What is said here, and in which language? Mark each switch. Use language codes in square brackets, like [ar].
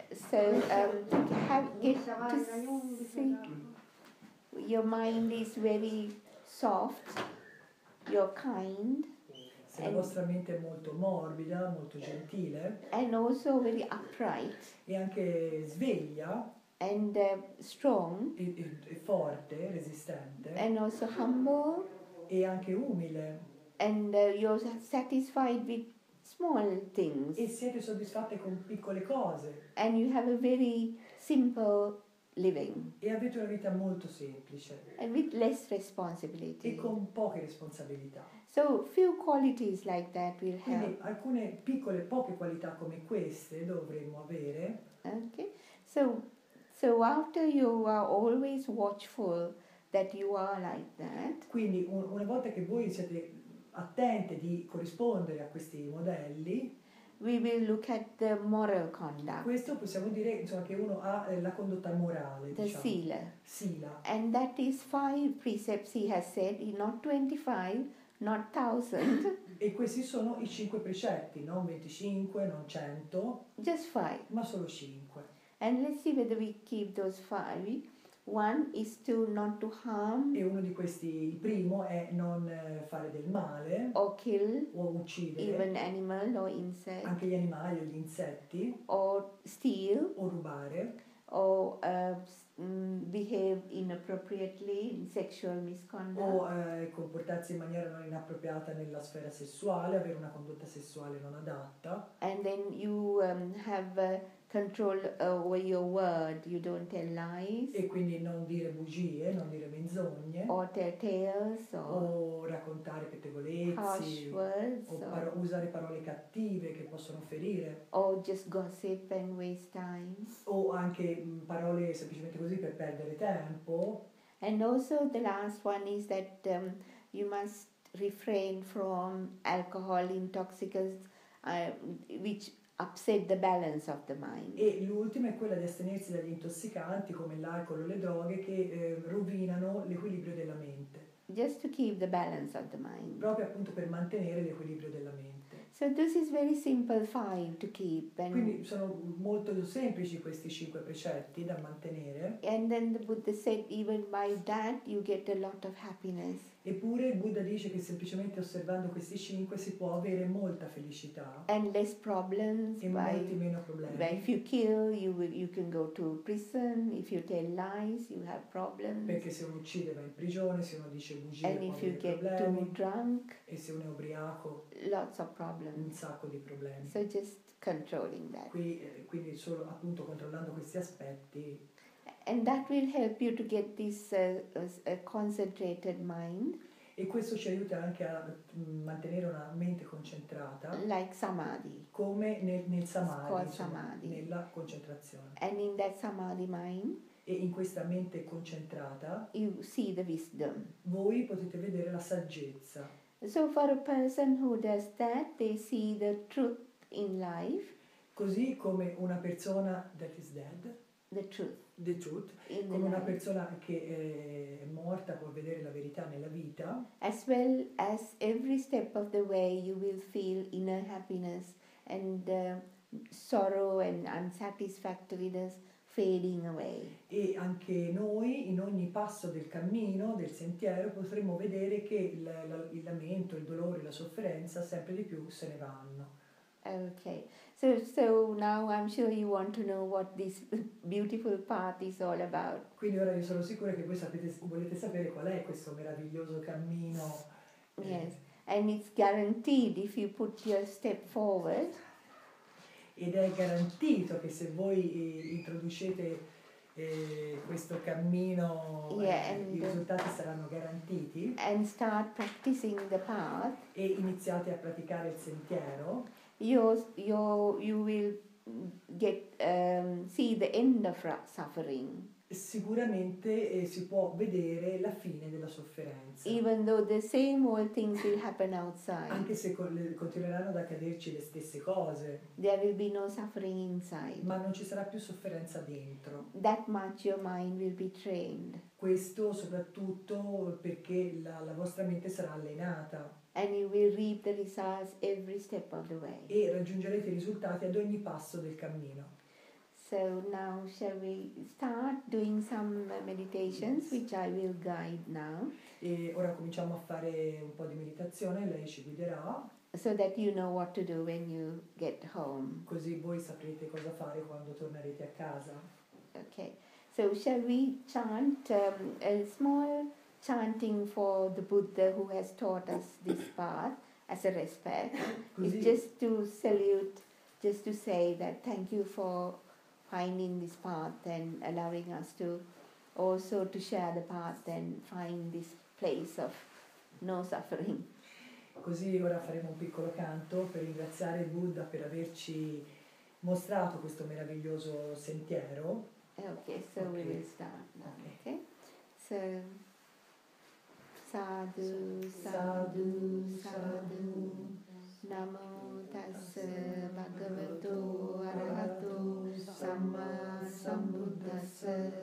[en] So get to see your mind is very soft, you're kind, [it] Se la vostra mente è molto morbida, molto gentile [en] and also very upright [it] e anche sveglia [en] and strong, [it] e forte, resistente [en] and also humble, [it] e anche umile [en] and you're satisfied with small things, [it] e siete soddisfatte con piccole cose [en] and you have a very simple living [it] e avete una vita molto semplice [en] and with less [it] e [en] responsibility. [it] con poche responsabilità. [en] So few qualities like that will [it] Quindi [en] help. [it] alcune piccole, poche qualità come queste dovremmo avere. [en] Okay, so after you are always watchful that you are like that, [it] Quindi una volta che voi siete attente di corrispondere a questi modelli, [en] we will look at the moral conduct, [it] questo possiamo dire insomma, che uno ha la condotta morale, [en] the [it] diciamo, [en] Sila. [it] Sila. [en] And that is 5 precepts he has said, not 25, not 1,000, [it] E questi sono i 5 precetti, non 25, non 100, [en] just 5. [it] ma solo 5. [en] And let's see whether we keep those 5 One is to not to harm [it] E uno di questi, il primo, è non fare del male [en] or kill [it] o uccidere [en] even animal or insect, [it] anche gli animali o gli insetti, [en] or steal, [it] o rubare, [en] or behave inappropriately in sexual misconduct, [it] o comportarsi in maniera non inappropriata nella sfera sessuale, avere una condotta sessuale non adatta. [en] and then you have control over your word. You don't tell lies [it] E quindi non dire bugie, non dire menzogne, [en] or tell tales or [it] o raccontare [en] harsh [it] pettegolezzi, [en] words [it] o [en] or, [it] usare parole cattive che possono ferire, [en] or just gossip and waste time. [it] o anche parole semplicemente così per perdere tempo. [en] And also the last one is that you must refrain from alcohol intoxicants which upset the balance of the mind. [it] E l'ultima è quella di astenersi dagli intossicanti come l'alcol o le droghe che rovinano l'equilibrio della mente, [en] Just to keep the balance of the mind. [it] proprio appunto per mantenere l'equilibrio della mente. [en] So this is very simple 5 to keep, [it] Quindi sono molto semplici questi 5 precetti da mantenere, [en] and then the Buddha said even by that you get a lot of happiness. [it] eppure il Buddha dice che semplicemente osservando questi 5 si può avere molta felicità [en] And less problems [it] e molti meno problemi. [en] if you kill, you can go to prison. If you tell lies, you have problems. [it] Perché se uno uccide va in prigione, se uno dice bugie [en] And [it] può [en] if you [it] avere [en] get too [it] problemi, [en] drunk, [it] e se uno è ubriaco [en] lots of [it] un [en] problems. [it] sacco di problemi. [en] So just controlling that. [it] Quindi solo appunto controllando questi aspetti, [en] And that will help you to get this concentrated mind, [it] e questo ci aiuta anche a mantenere una mente concentrata, [en] like Samadhi. [it] come nel samadhi, [en] called [it] insomma, [en] samadhi. [it] nella concentrazione. [en] And in that Samadhi mind, [it] E in questa mente concentrata [en] you see the wisdom. [it] voi potete vedere la saggezza. [en] So for a person who does that, they see the truth in life, [it] Così come una persona [en] that is dead, the truth the truth, in the [it] come una [en] life, [it] persona che è morta può vedere la verità nella vita, [en] as well as every step of the way you will feel inner happiness and sorrow and unsatisfactoriness fading away. [it] e anche noi in ogni passo del cammino, del sentiero, potremo vedere che il lamento, il dolore, la sofferenza sempre di più se ne vanno. [en] Okay, so now I'm sure you want to know what this beautiful path is all about. [it] Quindi ora io sono sicura che voi volete sapere qual è questo meraviglioso cammino. [en] Yes, and it's guaranteed if you put your step forward, [it] Ed è garantito che se voi introducete questo cammino, i risultati saranno garantiti, [en] and start practicing the path, [it] e iniziate a praticare il sentiero, [en] you will get see the end of suffering, [it] sicuramente si può vedere la fine della sofferenza. [en] even though the same old things will happen outside. [it] Anche se continueranno ad accaderci le stesse cose, [en] There will be no suffering inside. [it] ma non ci sarà più sofferenza dentro. [en] That much your mind will be trained, [it] Questo soprattutto perché la vostra mente sarà allenata [en] and you will reap the results every step of the way. [it] e raggiungerete i risultati ad ogni passo del cammino. [en] So now shall we start doing some meditations which I will guide now, [it] E ora cominciamo a fare un po' di meditazione, lei ci guiderà, [en] so that you know what to do when you get home. [it] così voi saprete cosa fare quando tornerete a casa. [en] Okay, so shall we chant a small chanting for the Buddha who has taught us this path as a respect? It's [it] Così, [en] just to salute, just to say that thank you for finding this path and allowing us to also to share the path and find this place of no suffering. [it] così ora faremo un piccolo canto per ringraziare il Buddha per averci mostrato questo meraviglioso sentiero. [en] Okay, so we will start now. Okay, so sadhu, sadhu, sadhu. [pi] Namo tassa bhagavato arahato samma sambuddhassa.